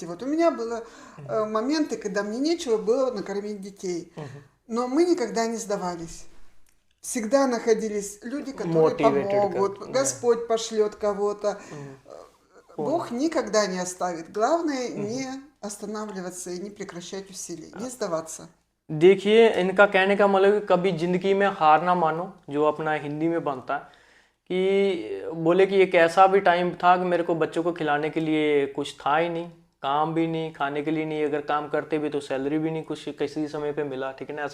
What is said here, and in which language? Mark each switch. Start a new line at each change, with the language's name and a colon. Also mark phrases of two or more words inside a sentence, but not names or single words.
Russian: Вот у меня было моменты, когда мне нечего было накормить детей. мгм. Но мы никогда не сдавались. Всегда находились люди, которые Motivated помогут. как, да. Господь пошлет кого-то. Мгм. Бог Понял. никогда не оставит. Главное не останавливаться и не прекращать усилий, не сдаваться.
Hindi: देखिए इनका कहने का मतलब कि कभी जिंदगी में हार ना मानो, जो अपना हिंदी में बनता है कि बोले कि एक ऐसा भी टाइम था कि मेरे को बच्चों को खिलाने के लिए कुछ था ही नहीं, काम भी नहीं, खाने के लिए नहीं, अगर काम करते भी तो सैलरी भी नहीं कुछ किसी समय पे मिला, ठीक है ना।